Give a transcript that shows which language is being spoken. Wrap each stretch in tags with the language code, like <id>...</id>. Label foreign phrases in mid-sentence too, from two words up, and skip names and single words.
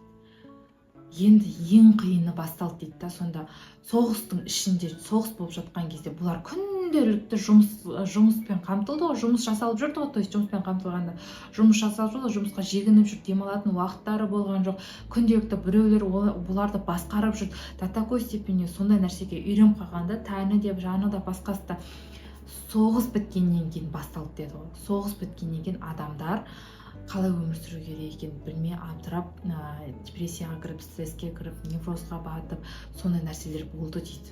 <kk>Енді ең қиыны басталды дейді да. Сонда соғыстың ішінде, соғыс болып жатқан кезде бұлар күнделікті жұмыспен қамтылды ғой, жұмыс жасалып жүрді ғой,</kk> <ru>то есть</ru> <kk>жұмыспен қамтылғанда жұмыс жасалып жүрді, жұмысқа жегініп жүрді, демалатын уақыттары болған жоқ, күнделікті біреулер бұларды басқарып жүрді.</kk> <ru>До такой степени</ru> <kk>сондай нәрсеге үйреніп қалғанда, тәні деп, жаны да басқасы да соғыс біткеннен кейін басталды деді ғой. Соғыс біткеннен кейін адамдар қалай өмір сүру керек екенін білмей абдырап, депрессияға кіріп, стресске кіріп, неврозға батып, сондай нәрселер болды дейді.</kk>